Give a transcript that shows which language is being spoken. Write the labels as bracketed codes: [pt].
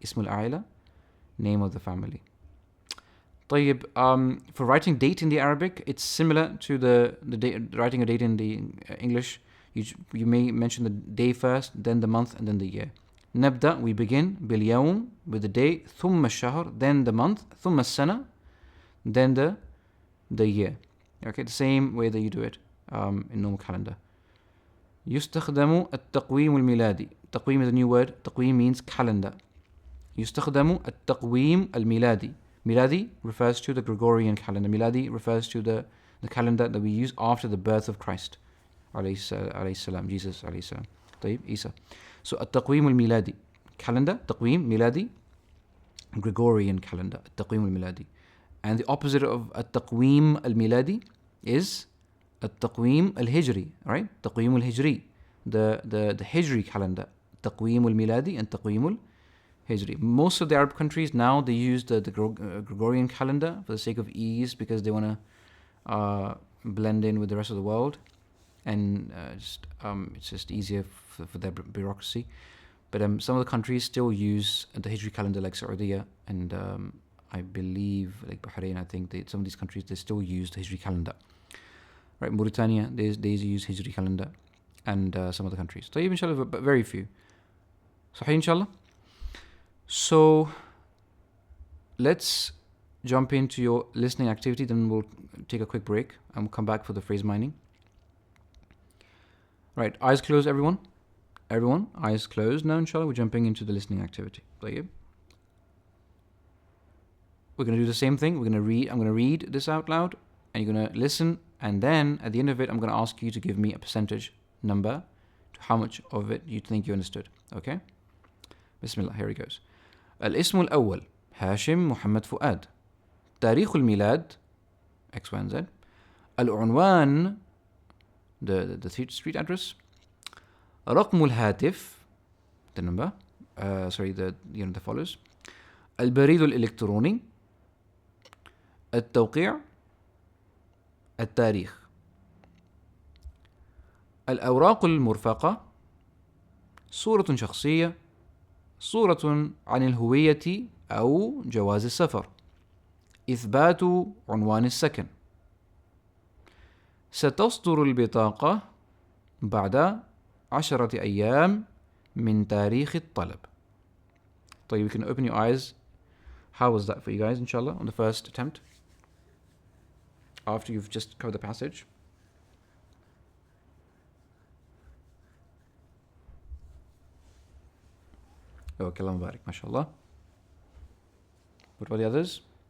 [en] Ismul A'ila, name of the family. طيب, for writing date in the Arabic, it's similar to the writing a date in the English. You may mention the day first, then the month, and then the year. نبدأ, we begin, باليوم, with the day, [ar] ثم الشهر, [en] then the month, [ar] ثم السنة, [en] then the year. Okay, the same way that you do it in normal calendar. [ar] يستخدم التقويم الميلادي. [en] تقويم is a new word. تقويم means calendar. [ar] يستخدم التقويم الميلادي. [en] Miladi refers to the Gregorian calendar. Miladi refers to the calendar that we use after the birth of Christ عليه السلام, Jesus عليه السلام. [ar] طيب, Isa. So التقويم الميلادي, calendar, تقويم ميلادي, [en] Gregorian calendar, [ar] التقويم الميلادي. [en] And the opposite of [ar] التقويم الميلادي [en] is [ar] التقويم الهجري, [en] right? [ar] تقويم الهجري, [en] the Hijri calendar. [ar] تقويم الميلادي and تقويم الهجري. [en] Most of the Arab countries now, they use the Gregorian calendar for the sake of ease, because they want to blend in with the rest of the world, and it's just easier for their bureaucracy. But some of the countries still use the Hijri calendar, like Saudi and I believe like Bahrain. I think some of these countries, they still use the Hijri calendar. Right, Mauritania, they use Hijri calendar, and some other countries. So even inshallah, but very few. Sahih inshallah. So let's jump into your listening activity, then we'll take a quick break and we'll come back for the phrase mining. Right, eyes closed, everyone. Everyone, eyes closed. Now inshallah, we're jumping into the listening activity. [ar] طيب. [en] We're going to do the same thing. I'm going to read this out loud, and you're going to listen, and then at the end of it, I'm going to ask you to give me a percentage number to how much of it you think you understood. Okay? Bismillah, here it goes. [ar] الاسم الأول هاشم محمد فؤاد. تاريخ الميلاد [en] X, Y, and Z. العنوان, the street address. [ar] رقم الهاتف, [en] the number. The follows. [ar] البريد الإلكتروني. التوقيع. التاريخ. الأوراق المرفقة. صورة شخصية. صورة عن الهوية أو جواز السفر. إثبات عنوان السكن. ستصدر البطاقة بعد 10 أيام من تاريخ الطلب. [en] طيب, you can open your eyes. How was that for you guys, inshallah, on the first attempt? After you've just covered the passage. Okay, Allah Mubarak, mashallah. What about the others?